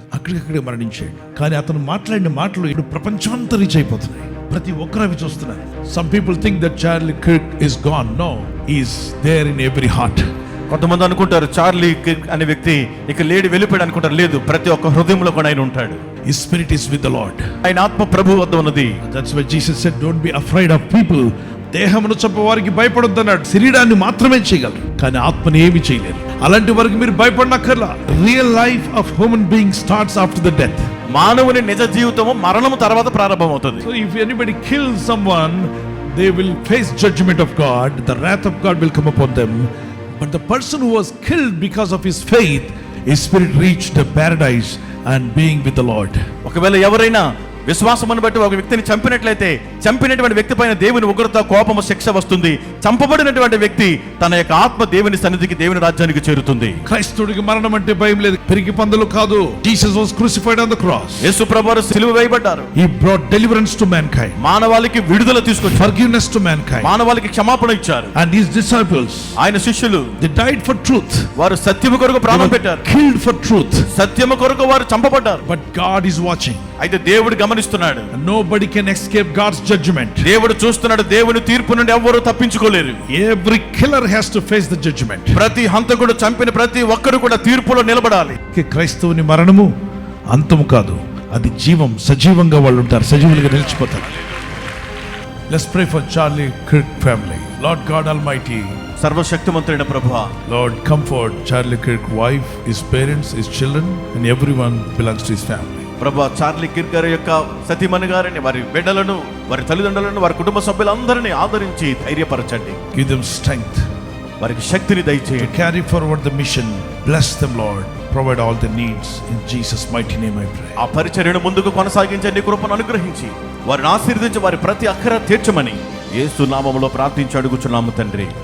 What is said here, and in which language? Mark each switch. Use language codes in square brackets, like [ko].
[te] అక్కడికక్కడే మరణించాడు. కానీ అతను మాట్లాడిన మాటలు ఇప్పుడు ప్రపంచమంతా రీచ్ అయిపోతున్నాయి. ప్రతి ఒక్కరు అవి చూస్తున్నారు. [en] Some people think that Charlie Kirk is gone. No, he is there in every heart. [te] కొంతమంది అనుకుంటారు చార్లీ కిర్క్ అనే వ్యక్తి ఇక లేడి వెళ్ళిపోయాడు అనుకుంటారు. లేదు, ప్రతి ఒక్క హృదయంలో కూడా ఆయన ఉంటాడు. [en] His spirit is with the Lord. [te] ఆయన ఆత్మ ప్రభు వద్ద ఉన్నది. [en] That's why Jesus said, don't be afraid of people. [te] దేహమును చంపే వారికి భయపడొద్దు అన్నాడు. శరీరాన్ని మాత్రమే చేయగలరు, కానీ ఆత్మని ఏమి చేయలేరు. అలాంటి వారికి మీరు భయపడనక్కర్లా. [en] Real life of human being starts after the death. [te] మానవుని నిజ జీవితము మరణము తర్వాత ప్రారంభమవుతుంది. [en] So if anybody kills someone, they will face judgment of God. The wrath of God will come upon them. But the person who was killed because of his faith, his spirit reached the paradise and being with the Lord. [te] ఒకవేళ ఎవరైనా విశ్వాసమును బట్టి ఒక వ్యక్తిని చంపినట్లయితే చంపినటువంటి వ్యక్తి పైన దేవుని ఉగ్రత, కోపము, శిక్ష వస్తుంది. చంపబడినటువంటి వ్యక్తి తన యొక్క ఆత్మ దేవుని సన్నిధికి, దేవుని రాజ్యానికి చేరుతుంది. క్రైస్తవుడికి మరణం అంటే భయం లేదు, పెరిగి పందులు కాదు. [en] Jesus was crucified on the cross. [te] యేసు ప్రభువు సిలువ వేయబడ్డారు. [en] He brought deliverance to mankind. [te] మానవాళికి విడుదల తీసుకొచ్చారు. [en] Forgiveness to mankind. [te] మానవాళికి క్షమాపణ ఇచ్చారు. [en] And his disciples, [te] ఆయన శిష్యులు, [en] they died for truth. [te] వారు సత్యము కొరకు ప్రాణం పెట్టారు. [en] Killed for truth. [te] సత్యము కొరకు వారు చంపబడ్డారు. [en] But God is watching. [te] అయితే దేవుడు గమనిస్తున్నాడు. [en] And nobody can escape God's judgment. [te] దేవుడు చూస్తున్నాడు. దేవుని తీర్పు నుండి ఎవ్వరూ తప్పించుకోలేరు. [en] Every killer has to face the judgment. [te] ప్రతి హంతకుడు చంపిన ప్రతి ఒక్కరు కూడా తీర్పులో నిలబడాలి. క్రైస్తవుని మరణము అంతము కాదు, అది జీవం. సజీవంగా వాళ్ళు ఉంటారు, సజీవులుగా నిలిచిపోతారు. [en] Let's pray for Charlie Kirk family. Lord God Almighty, [te] సర్వశక్తిమంతుడైన ప్రభువా, [en] Lord, comfort Charlie Kirk wife, his parents, his children, and everyone belongs to his family. [te] ప్రభువా, చార్లీ కిర్క్ గారి యొక్క సతీమణి గారిని, వారి బిడ్డలను, వారి తల్లిదండ్రులను, వారి కుటుంబ సభ్యులందరినీ ఆదరించి ధైర్యపరచండి. [en] Give them strength, [te] వారికి శక్తిని దయచేయండి. [en] to carry forward the mission. Bless them, Lord. Provide all their needs. In Jesus' mighty name I pray. [te] ఆ పరిచర్యను ముందుకు కొనసాగించే నీ కృపను అనుగ్రహించి వారిని ఆశీర్వదించి వారి ప్రతి అక్కర తీర్చమని యేసు నామములో ప్రార్థించి అడుగుచున్నాము తండ్రి.